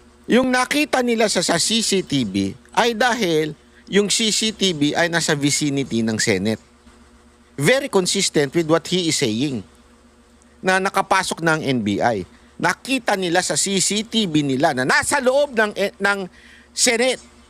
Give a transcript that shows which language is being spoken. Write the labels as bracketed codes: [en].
[tl] Yung nakita nila sa CCTV ay dahil yung CCTV ay nasa vicinity ng Senate. [en] Very consistent with what he is saying. [tl] Na nakapasok ng NBI. Nakita nila sa CCTV nila na nasa loob ng Senate.